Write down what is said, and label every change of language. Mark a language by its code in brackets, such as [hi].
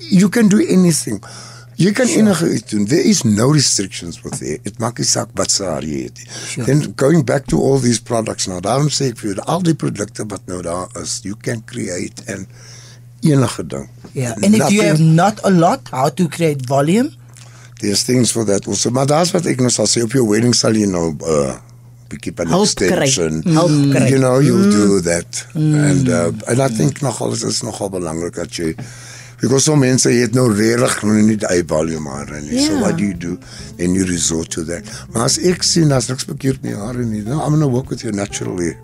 [en] You can do anything. [af] Jy kan enige iets doen. [en] There is no restrictions with hair. [af] Dit maak nie saak wat se haar jy het nie. [en] Then going back to all these products now, [af] daarom sê ek vir jou, al die produkte wat nou daar is, [en] you can create and [af] enige ding. [en] Yeah, and if you Nothing- have not a lot, how to create volume? There's things for that also. [af] Maar daar's wat ek nou sal sê, op jou wedding sal jy nou bietjie van Hulp kry. [en] extension. [af] Hulp kry. [en] You know, you'll do that. And I think [af] nogal is nogal belangrik dat jy, because so mense het nou regtig nie die volume hare nie. So Ja. [en] what do you do? Then you resort to that. [af] Maar as ek sien, as niks verkeerd met jou hare nie, [en] no, I'm gonna work with your natural hair.